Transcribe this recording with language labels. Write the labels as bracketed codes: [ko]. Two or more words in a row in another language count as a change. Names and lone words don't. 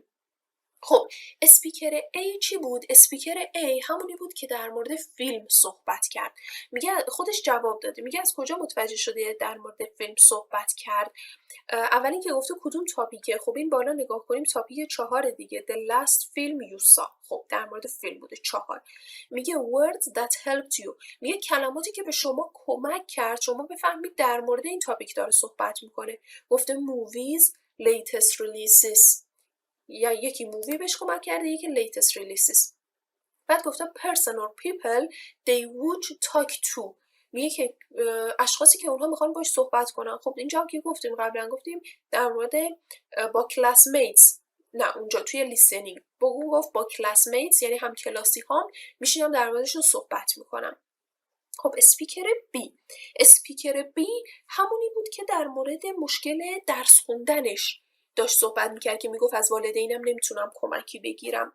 [fa] خب اسپیکر A چی بود؟ اسپیکر A همونی بود که در مورد فیلم صحبت کرد. میگه خودش جواب داده، میگه از کجا متوجه شده در مورد فیلم صحبت کرد؟ اول اینکه گفته کدوم تاپیکه. خب این بالا نگاه کنیم تاپیک 4 دیگه، [en] the last film you saw. [fa] خب در مورد فیلم بوده 4. میگه [en] words that helped you. [fa] میگه کلماتی که به شما کمک کرد شما بفهمید در مورد این تاپیک داره صحبت میکنه. [en] گفته movies latest releases، [fa] یا یکی مووی بهش کمک کرده یکی [en] latest releases. [fa] بعد گفته [en] person or people they would talk to. [fa] میگه که اشخاصی که اونها میخوان باش صحبت کنن. خب اینجا که گفتیم قبلا گفتیم در مورد با classmates، نه اونجا توی لیسنینگ گفت با classmates یعنی هم کلاسی هام میشینم در موردشون صحبت میکنم. خب اسپیکر B همونی بود که در مورد مشکل درس خوندنش داشت صحبت میکرد که میگفت از والدینم نمیتونم کمکی بگیرم.